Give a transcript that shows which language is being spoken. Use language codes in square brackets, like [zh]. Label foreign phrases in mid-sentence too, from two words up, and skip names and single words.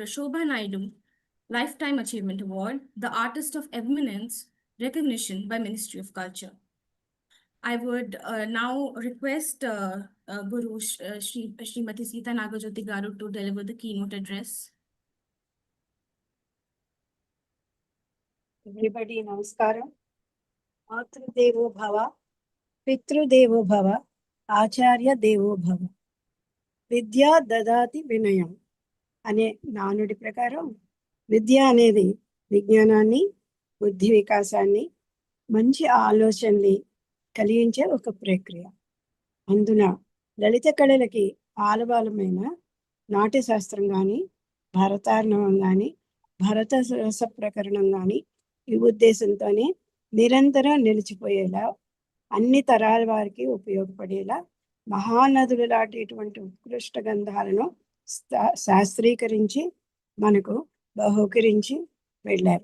[en] Shobha Naidu Lifetime Achievement Award, the Artist of Eminence recognition by Ministry of Culture. I would now request Guru Srimati Sita Nagajyoti Garu to deliver the keynote address. Everybody, namaskaram. [sa] मातृदेवो भव, पितृदेवो भव, आचार्य देवो भव. विद्या ददाति विनयम् [te] అనే నానుడి ప్రకారం విద్య అనేది విజ్ఞానాన్ని, బుద్ధి వికాసాన్ని, మంచి ఆలోచనని కలిగించే ఒక ప్రక్రియ. అందున లలిత కళలకి ఆలవాలమైన నాట్య శాస్త్రం కానీ, భరతార్ణవం కానీ, భరత రస ప్రకరణం కానీ ఈ ఉద్దేశంతోనే నిరంతరం నిలిచిపోయేలా, అన్ని తరాల వారికి ఉపయోగపడేలా మహానదులు లాంటిటువంటి ఉత్కృష్ట గంధాలను శాస్త్రీకరించి మనకు బహూకరించి వెళ్ళారు.